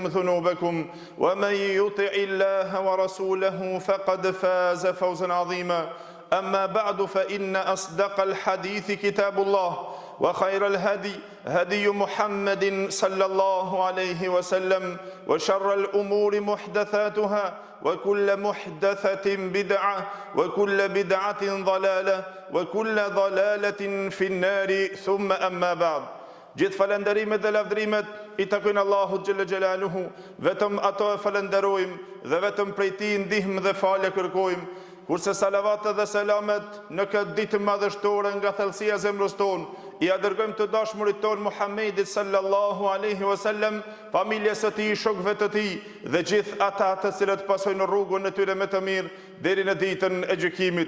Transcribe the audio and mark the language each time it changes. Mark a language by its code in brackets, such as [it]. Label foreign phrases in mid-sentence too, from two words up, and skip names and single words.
[ar] ذنوبكم ومن يطع الله ورسوله فقد فاز فوزا عظيما أما بعد فإن أصدق الحديث كتاب الله وخير الهدي هدي محمد صلى الله عليه وسلم وشر الأمور محدثاتها وكل محدثة بدعة وكل بدعة ضلالة وكل ضلالة في النار ثم أما بعد [sq] Gjithë falenderimet dhe lavdrimet I takojnë Allahut [ar] جل جلاله, [sq] vetëm ato e falenderojmë dhe vetëm prej Tij ndihmë dhe falje kërkojmë, kurse salavatet dhe selamet në këtë ditë madhështore nga thellësia e zemrës tonë I dërgojmë të dashmurit tonë Muhammedit [ar] صلى الله عليه وسلم, [sq] familjes së tij, shokëve të tij dhe gjithë ata të cilët pasojnë rrugën e tyre me të mirë deri në ditën e gjykimit.